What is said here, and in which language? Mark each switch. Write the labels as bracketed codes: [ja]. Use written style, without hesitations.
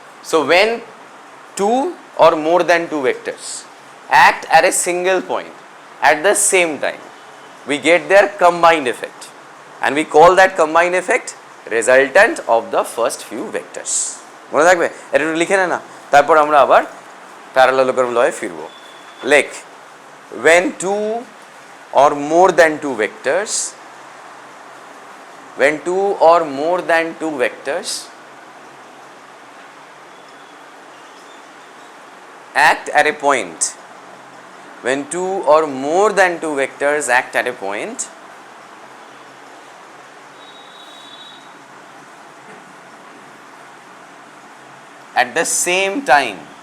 [en] So when two or more than two vectors act at a single point at the same time, we get their combined effect, and we call that combined effect resultant of the first few vectors. [bn] মনে থাকবে? এটা একটু লিখে নে না, তারপর আমরা আবার প্যারালেলোগ্রাম লয়ে ফিরবো। লেখ, [en] when two or more than two vectors, when two or more than two vectors act at a point, when two or more than two vectors act at a point, at the same time,